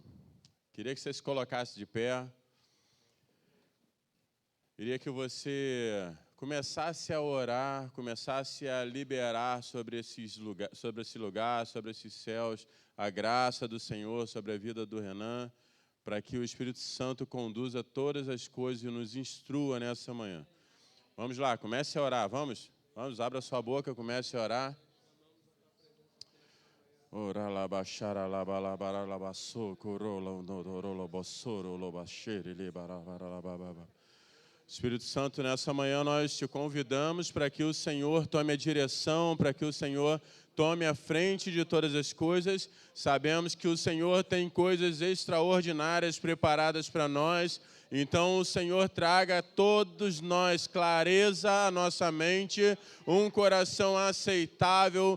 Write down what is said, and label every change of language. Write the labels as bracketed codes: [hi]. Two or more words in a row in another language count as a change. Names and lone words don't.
[pt] Queria que você se colocasse de pé. Queria que você começasse a orar, começasse a liberar sobre esse lugar, sobre esses céus, a graça do Senhor sobre a vida do Renan, para que o Espírito Santo conduza todas as coisas e nos instrua nessa manhã. Vamos lá, comece a orar, vamos? Vamos, abra sua boca, comece a orar. Ora la baixara la balabara la basso corola no bossoro lo baixere li barabara la bababa. Espírito Santo, nessa manhã nós te convidamos para que o Senhor tome a direção, para que o Senhor tome a frente de todas as coisas. Sabemos que o Senhor tem coisas extraordinárias preparadas para nós. Então o Senhor traga a todos nós clareza à nossa mente, um coração aceitável.